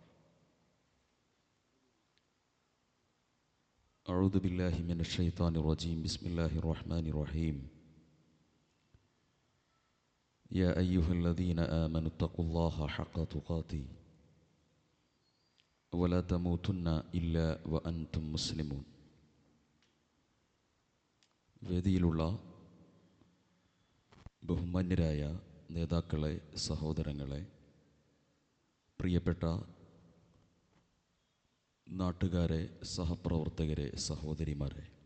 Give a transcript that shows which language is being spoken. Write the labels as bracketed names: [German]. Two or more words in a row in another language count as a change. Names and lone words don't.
[Arabic] أعوذ بالله من الشيطان الرجيم. بسم الله الرحمن الرحيم. يا أيها الذين آمنوا اتقوا الله حق تقاته ولا تموتن إلا وأنتم مسلمون. [Malayalam] വേദിയിലുള്ള ബഹുമാന്യരായ നേതാക്കളെ, സഹോദരങ്ങളെ, പ്രിയപ്പെട്ട നാട്ടുകാരെ, സഹപ്രവർത്തകരെ, സഹോദരിമാരെ,